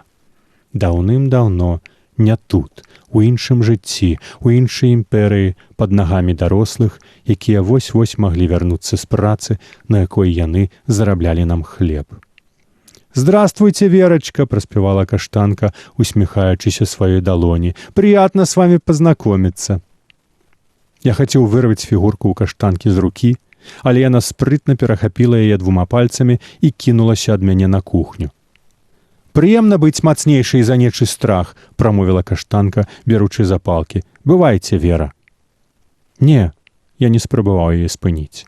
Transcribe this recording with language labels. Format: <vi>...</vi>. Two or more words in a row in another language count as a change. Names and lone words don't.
<be>Даўным-даўно, не тут, у іншым жыцці, у іншай імперыі, пад нагамі дарослых, якія вось-вось маглі вярнуцца з працы, на якой яны зараблялі нам хлеб.</be> <ru>«Здравствуйте, Верочка!»</ru> <be>– проспевала каштанка, усмехаючыся сваёй далоні.</be> <ru>«Приятно с вами познакомиться!»</ru> <be>Я хацеў вырваць фігурку ў каштанкі з рукі, але яна спрытна перахапіла яе двума пальцамі і кінулася ад мяне на кухню. «Прыемна быць мацнейшай за нечы страх», – прамовіла каштанка, беручы запалкі. «Бывайце, Вера». Не, я не спрабаваў яе спыніць.</be>